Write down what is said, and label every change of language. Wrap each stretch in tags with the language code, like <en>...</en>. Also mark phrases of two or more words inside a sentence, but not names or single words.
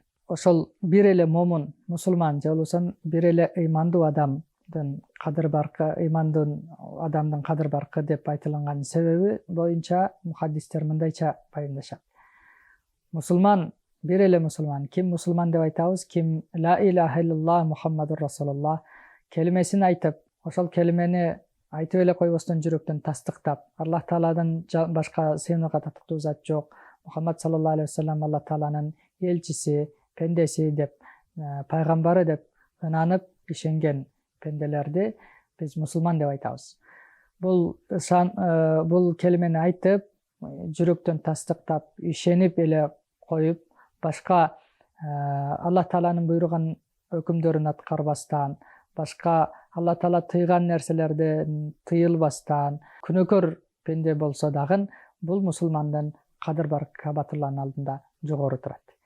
<ky>Ошол бир эле момун, мусулман же болбосо бир эле ыймандуу адамдын кадыр баркы, ыймандуу адамдын кадыр баркы деп айтылган себеби боюнча мухаддистер мындайча байымдашат. Мусулман, бир эле мусулман. Ким мусулман деп айтабыз? Ким</ky> <ar>لا إله إلا الله محمد رسول الله</ar> <ky>келимесин айтып, ошол келимени айтып эле койбостон жүрөктөн тастыктап, Аллах Тааладан башка сыйынууга татыктуу зат жок, Мухаммад</ky> <ar>صلى الله عليه وسلم</ar> <ky>Аллах Тааланын элчиси, пендеси деп, пайгамбары деп ынанып ишенген пенделерди биз мусулман деп айтабыз. Бул келимени айтып, жүрөктөн тастыктап, ишенип эле коюп, башка Аллах Тааланын буйруган өкүмдөрүн аткарбастан, башка Аллах Таала тыйган нерселерден тыйылбастан күнөөкөр пенде болсо дагы бул мусулмандын кадыр баркы Кабатулланын алдында жогору турат.</ky>